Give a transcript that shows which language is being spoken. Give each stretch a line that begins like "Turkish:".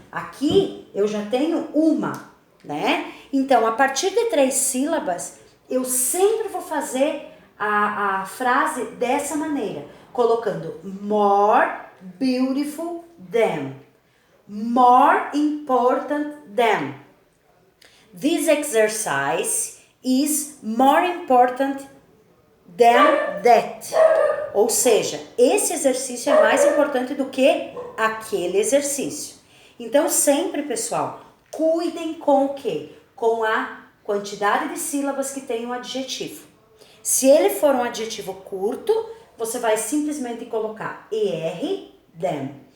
Portuguese: Aqui eu já tenho uma, né? Então, a partir de 3 sílabas, eu sempre vou fazer a frase dessa maneira, colocando
English: more beautiful than, more important than. This exercise is more important than that.
Portuguese: Ou seja, esse exercício é mais importante do que aquele exercício. Então, sempre, pessoal, cuidem com o quê? Com a quantidade de sílabas que tem um adjetivo. Se ele for um adjetivo curto, você vai simplesmente colocar ER, them.